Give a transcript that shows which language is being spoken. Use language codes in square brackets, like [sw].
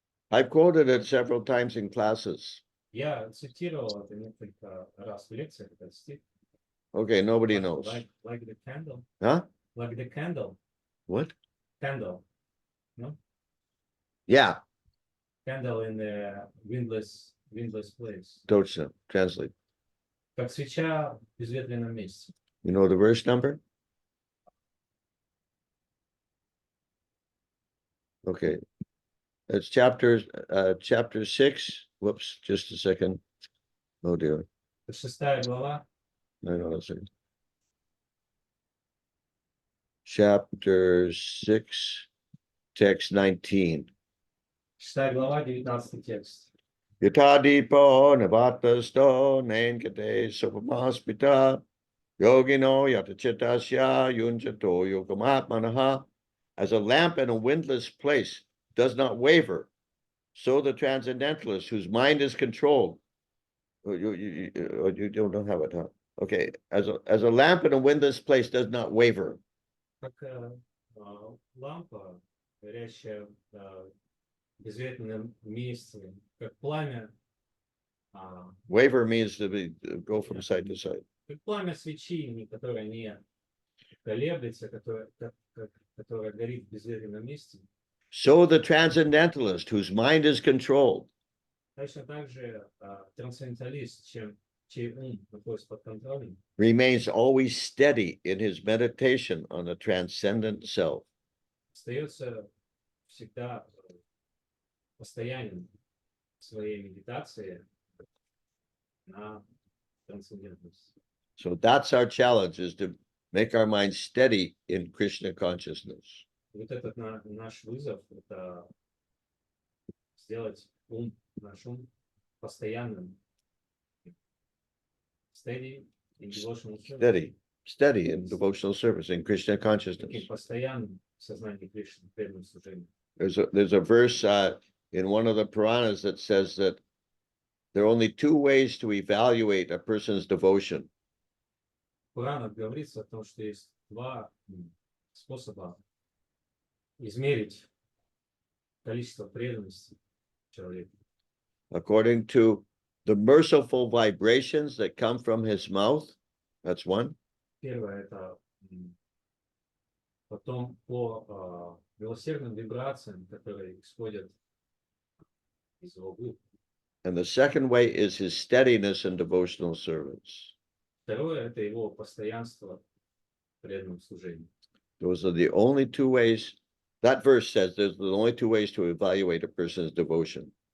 [en] I've quoted it several times in classes. [ru] Я цитировал это несколько раз в лекциях, этот стих. [en] Okay, nobody knows. Like the candle. Huh? Like the candle. What? Candle. No? Yeah. Candle in the windless place. [ru] Точно. [en] Translate. [ru] Как свеча в безветренном месте. [en] You know the verse number? Okay. It's chapter 6. Whoops, just a second. Oh dear. [ru] 6 глава. [en] No, chapter 6, text 19. [ru] 6 глава, 19 текст. [sa] Yatadipo navatasto nankate supamaspita yogino yatachitasya yunjato yogamatmanaha. [en] As a lamp in a windless place does not waver, so the transcendentalist whose mind is controlled. You don't have it, huh? Okay, as a lamp in a windless place does not waver. [ru] Как лампа, горящая в безветренном месте, как пламя. [en] Waver means to go from side to side. [ru] Как пламя свечи, которое не колеблется, которое горит в безветренном месте. [en] So the transcendentalist whose mind is controlled. [ru] Точно так же трансценденталист, чей ум находится под контролем, [en] remains always steady in his meditation on the transcendent self. [ru] остается всегда постоянен в своей медитации на трансцендентность. [en] So that's our challenge, is to make our mind steady in Krishna consciousness. [ru] Вот этот наш вызов, это сделать наш ум постоянным. [en] Steady in devotional service. Steady in devotional service in Krishna consciousness. [ru] Таким постоянным в сознании Кришны, преданным служению. [en] There's a verse in one of the Puranas that says that there are only two ways to evaluate a person's devotion. [ru] В Пуранах говорится о том, что есть два способа измерить количество преданности человека. [en] According to the merciful vibrations that come from his mouth, that's one. [ru] Первое это потом по милосердным вибрациям, которые исходят из его губ. [en] And the second way is his steadiness in devotional service. [ru] Второе это его постоянство в преданном служении. [en] Those are the only two ways. That verse says there's the only two ways to evaluate a person's devotion.